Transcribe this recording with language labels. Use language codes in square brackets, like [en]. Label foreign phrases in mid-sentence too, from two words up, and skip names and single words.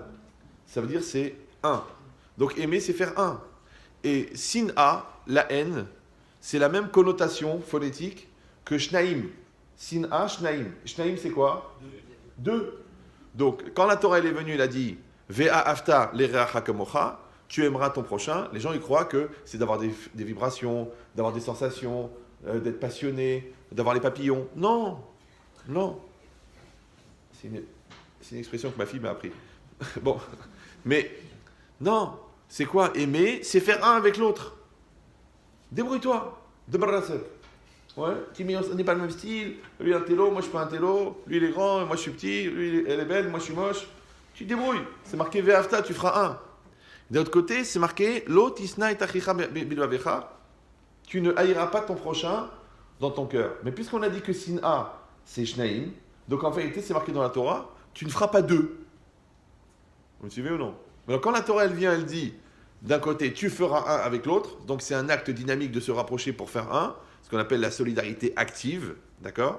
[fr] Ça veut dire c'est 1. Donc aimer, c'est faire 1. Et Sin'a, la haine, c'est la même connotation phonétique que Shnaim. [he] שנאה, שניים. שניים, [fr] c'est quoi? 2. Donc, quand la Torah elle est venue, elle a dit [he] ואהבת לרעך כמוך, [fr] tu aimeras ton prochain. Les gens ils croient que c'est d'avoir des vibrations, d'avoir des sensations, d'être passionné, d'avoir les papillons. Non, non. C'est une expression que ma fille m'a appris. Bon, mais non, c'est quoi aimer? C'est faire un avec l'autre. Débrouille-toi, débarrasse-toi. Ouais, on n'est pas le même style. Lui un télo, moi je suis pas un télo. Lui il est grand, moi je suis petit. Lui elle est belle, moi je suis moche. Tu te débrouilles. C'est marqué Ve'afta, tu feras un. D'un autre côté, c'est marqué [he] לא תשנא את אחיך בלבבך. [fr] Tu ne haïras pas ton prochain dans ton cœur. Mais puisqu'on a dit que Sin'a, c'est Shnaim, donc en vérité, c'est marqué dans la Torah, tu ne feras pas deux. Vous me suivez ou non? Alors quand la Torah, elle vient, elle dit, d'un côté, tu feras un avec l'autre, donc c'est un acte dynamique de se rapprocher pour faire un, ce qu'on appelle la solidarité active, d'accord?